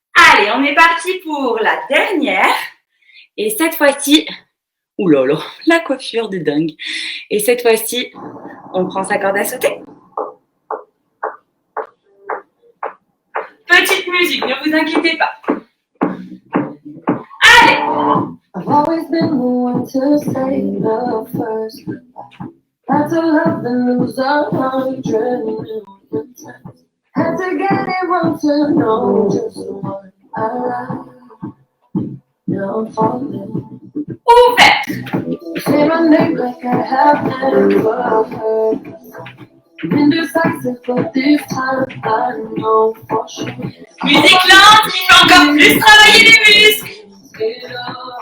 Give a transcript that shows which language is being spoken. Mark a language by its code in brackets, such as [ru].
[fr] Allez, on est parti pour la dernière. Et cette fois-ci, oulala, la coiffure de dingue. Et cette fois-ci, on prend sa corde à sauter. Petite musique, ne vous inquiétez pas. Allez! [en] I've always been the one to say the first goodbye. Had to love and lose 100 million times. Had to get it wrong to know just what I like. Now I'm falling. [fr] Ouvert! [en] Say my name like I have never heard. Indecisive, but this time I know for sure. [fr] Musique lente qui fait encore plus travailler les muscles.